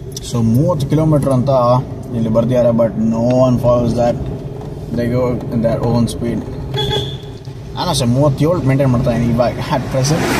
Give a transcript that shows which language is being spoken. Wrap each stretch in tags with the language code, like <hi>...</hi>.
<en>So 30 kilometer</en> <kn>anta ಇಲ್ಲಿ ಬರ್ದಿದ್ದಾರೆ,</kn> <en>But no one follows that. They go in their own speed.</en> <kn>ನಾನು ಅಷ್ಟೇ 37 maintain ಮಾಡ್ತಾ ಇದ್ದೀನಿ ಇವಾಗ</kn> <en>At present.</en>